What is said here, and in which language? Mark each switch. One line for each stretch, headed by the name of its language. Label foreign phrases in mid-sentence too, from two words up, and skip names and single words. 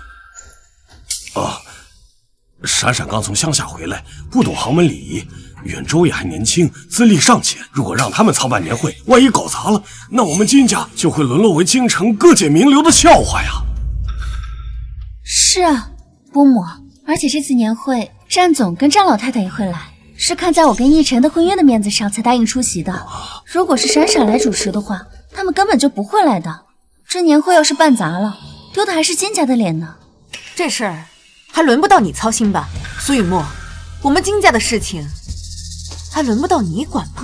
Chinese: 閃閃剛從鄉下回來，不懂豪門禮儀。遠州也還年輕，資歷尚淺。如果讓他們操辦年會，萬一搞砸了，那我們金家就會淪落為京城各界名流的笑話呀。是啊，伯母，而且這次年會，戰總跟張老太太也會來，是看在我跟奕晨的婚約的面子上才答應出席的。如果是閃閃來主持的話，他們根本就不會來的。這年會要是辦砸了，丟的還是金家的臉呢。這事兒還輪不到你操心吧，蘇雨墨，我們金家的事情還輪不到你管吧？